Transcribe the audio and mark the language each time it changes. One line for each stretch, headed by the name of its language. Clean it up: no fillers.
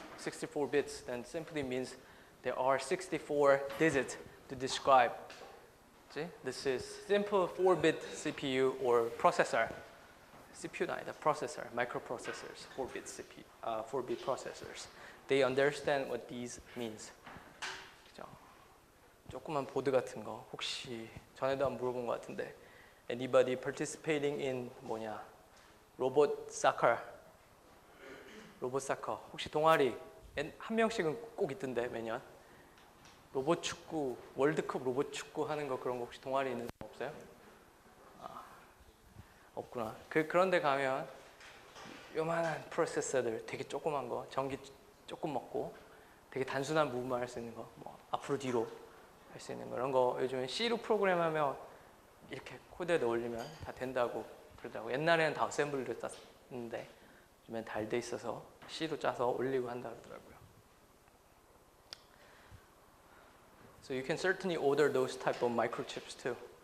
English: 64 bits then simply means there are 64 digits to describe. See? This is simple 4-bit CPU or processor. CPU
Korean: 아니다,
English: processor, microprocessors, 4-bit CPU, 4-bit processors. They understand what these means.
Korean: 그죠? 조그만 보드 같은 거 혹시 전에도 한번 물어본 것 같은데
English: anybody participating in
Korean: 뭐냐 로봇 사커 혹시 동아리 한 명씩은 꼭 있던데 매년 로봇 축구 월드컵 로봇 축구 하는 거 그런 거 혹시 동아리 있는 사람 없어요? 없구나. 그런데 가면 요만한 프로세서들 되게 조그만 거 전기 조금 먹고 되게 단순한 무브만 할 수 있는 거 뭐 앞으로 뒤로 할 수 있는 거 이런 거 요즘에 C로 프로그램하면 이렇게 코드에 넣으려면 다 된다고 그러더라고. 옛날에는 다 어셈블리로 짰는데 요즘엔 잘 돼 있어서 C로 짜서 올리고 한다 그러더라고요.
English: So you can certainly order those type of microchips too.